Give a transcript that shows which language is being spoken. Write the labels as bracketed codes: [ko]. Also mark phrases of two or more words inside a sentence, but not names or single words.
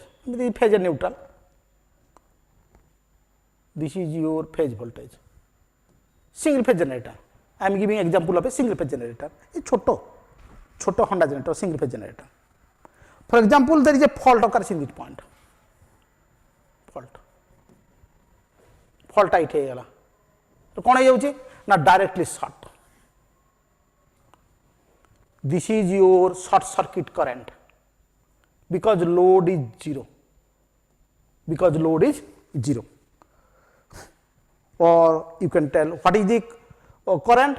[en] This is phase and neutral. This is your phase voltage. Single phase generator. I am giving example of a single phase generator. A choto Honda generator, single phase generator. For example, there is a fault occurs in this point. Fault tight [or] ହେଇଗଲା. ତ କ'ଣ ହେଇଯାଉଛି ନା [en] directly short. This is your short circuit current because load is zero. Or you can tell what is the current.